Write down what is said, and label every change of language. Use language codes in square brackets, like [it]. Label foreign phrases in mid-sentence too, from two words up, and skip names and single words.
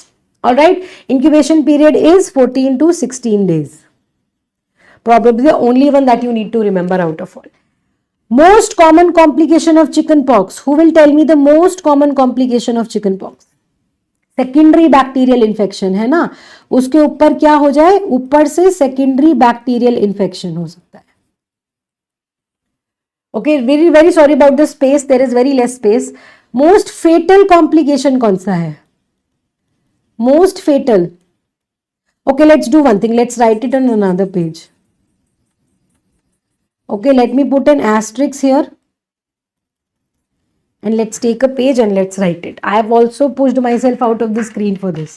[en] Alright, incubation period is 14 to 16 days. Probably the only one that you need to remember out of all. Most common complication of chickenpox. Who will tell me the most common complication of chickenpox? Secondary bacterial infection [hi] है ना, उसके ऊपर क्या हो जाए, ऊपर से [en] secondary bacterial infection [hi] हो सकता है. [en] Okay, very sorry about the space, there is very less space. Most fatal complication [hi] कौन सा है? [en] Most fatal. Okay, let's do one thing. Let's write it on another page. Okay, let me put an asterisk here. And let's take a page and let's write it. I have also pushed myself out of the screen for this.